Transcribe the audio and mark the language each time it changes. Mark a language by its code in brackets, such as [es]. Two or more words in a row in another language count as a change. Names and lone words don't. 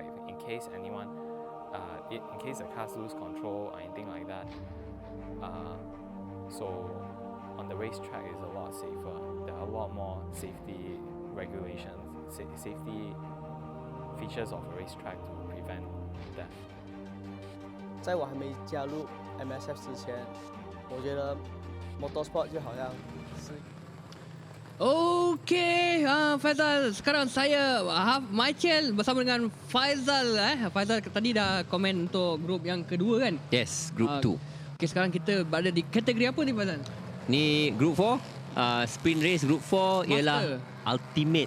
[en] In case in case the cars lose control or anything like that. So on the racetrack is a lot safer. There are a lot more safety regulations, safety features of a racetrack to prevent death. [zh] 在我还没加入 MSF 之前，我觉得 motorsport 就好像是 [ms] Okey, Faizal, sekarang saya Michael bersama dengan Faizal. Faizal tadi dah komen untuk grup yang kedua kan? [en] Yes, group 2. [ms] Okey, sekarang kita berada di kategori apa ni Faizal? Ni group 4, [en] sprint race group [ms] 4 ialah Ultimate.